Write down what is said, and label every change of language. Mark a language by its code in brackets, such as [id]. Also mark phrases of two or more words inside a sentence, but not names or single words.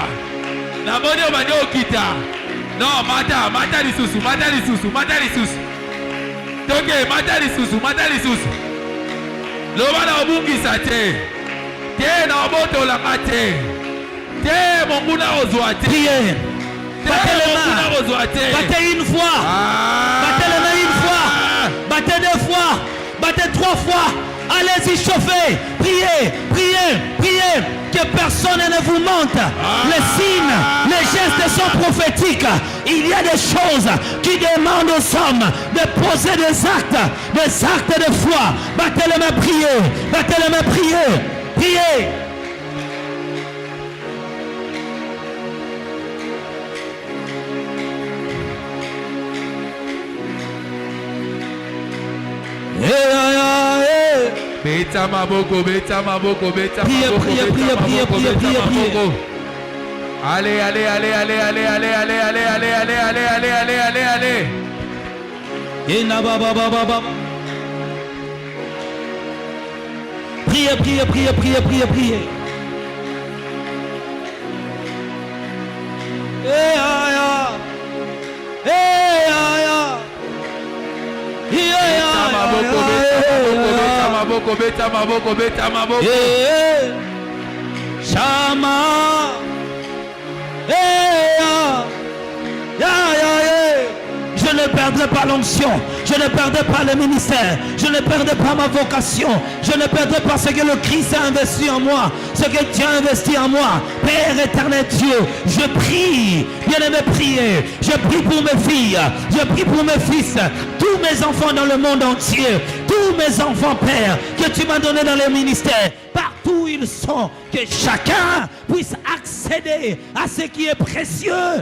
[ln] Namoni obandi okita. Non, mata lisusu. Toke, mata lisusu. Loba na obungisa te. Te na obotola te. Te monguna ozwa te. [fr] Priez. Battez les mains. Battez une fois. Battez les mains une fois. Battez 2 fois. Battez 3 fois. Allez-y, chauffez. Priez. Que personne ne vous mente. Les signes, les gestes sont prophétiques. Il y a des choses qui demandent aux hommes de poser des actes de foi. Battez les mains, priez. [ln] Beta maboko. [fr] Priez. Allez. Priez. [ln] Beta maboko. Shama. [fr] Je ne perdrai pas l'onction, je ne perdrai pas le ministère, je ne perdrai pas ma vocation, je ne perdrai pas ce que le Christ a investi en moi, ce que Dieu a investi en moi. Père éternel Dieu, je prie, bien-aimé, priez, je prie pour mes filles, je prie pour mes fils, tous mes enfants dans le monde entier, tous mes enfants, Père, que tu m'as donné dans les ministères, partout où ils sont, que chacun puisse accéder à ce qui est précieux.